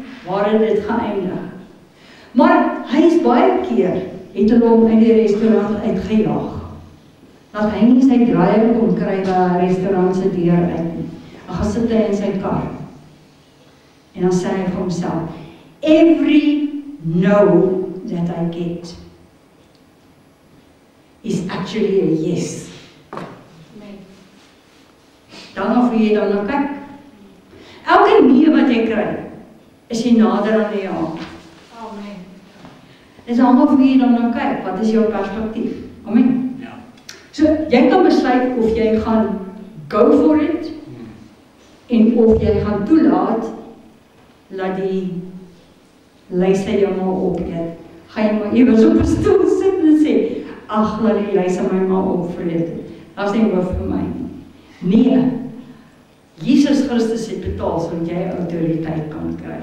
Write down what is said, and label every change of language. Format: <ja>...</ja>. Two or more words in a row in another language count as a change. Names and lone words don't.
<af>Waar het dit geëindig? Maar hy is baie keer, het hulle hom uit die restaurant uitgejaag. Dat hy nie sy draaier kon kry by 'n restaurant se deur uit nie. Dan gaan sit hy in sy kar. En dan sê hy vir homself,</af> <en>every no that I get is actually a yes.</en> <af>Dan of jy dan nou kyk. Elke nee wat jy kry, is jy nader aan die ja. Amen. Dis almal vir jy dan nou kyk, wat is jou perspektief? Amen. So, jy kan besluit of jy gaan</af> <en>go for it,</en> <af>en of jy gaan toelaat, laat die luise jou maar opeet. Ga jy maar ewers op 'n stoel sit en sê, ag, laat die luise my maar opvreet. Dat is nie oor vir my. Nee, Jesus Christus het betaal, sodat jy autoriteit kan kry.</af>